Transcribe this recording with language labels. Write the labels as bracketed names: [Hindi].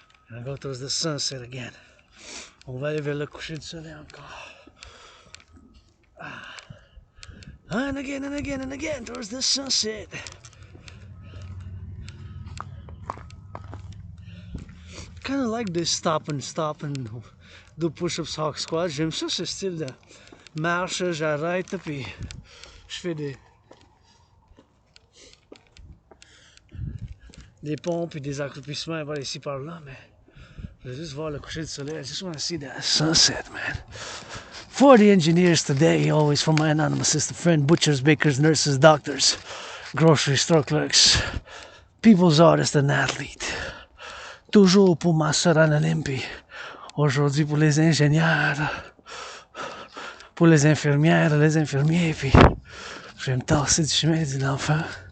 [English] On go towards the sunset again. [French] On va aller vers le coucher du soleil encore. [English] And again and again and again towards the sunset. Kind of like this stop and do push-ups hawk squat. [French] J'aime ça, ce style de marche, j'arrête puis je fais des pompes et des accroupissements par ici par là, mais je vais juste voir le coucher du soleil. [English] I just want to see that sunset, man. For the engineers today, always from my anonymous assistant friend, butchers, bakers, nurses, doctors, grocery store clerks, people's artist and athlete. [French] Toujours pour ma soeur anonyme, puis aujourd'hui pour les ingénieurs, pour les infirmières, les infirmiers, puis je vais me tasser du chemin d'une enfant.